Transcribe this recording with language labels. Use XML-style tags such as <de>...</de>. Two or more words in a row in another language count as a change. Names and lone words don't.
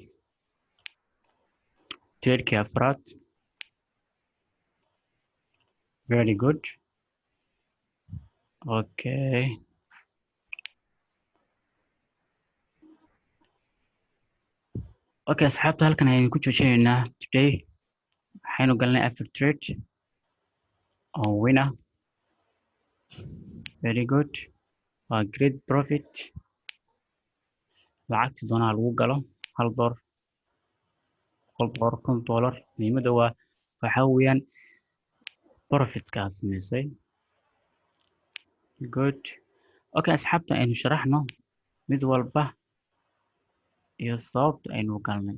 <so>Trade-kii afraad.</so> <en>Very good. Okay.</en> <so>Okay, asxaabta halkan ayaan ku joojinaynaa today. Waxaynu galnay</so> <en>after trade. On winner. Very good. Great profit.</en> <so>Lacagta doonaa lagu galo $1, $1, $10. Muhiimada waxa weeyaan profitka aad samaysay.</so> <en>Good.</en> <so>Okay, asxaabta aynu sharaxno mid walba iyo sababta aynu galnay.</so>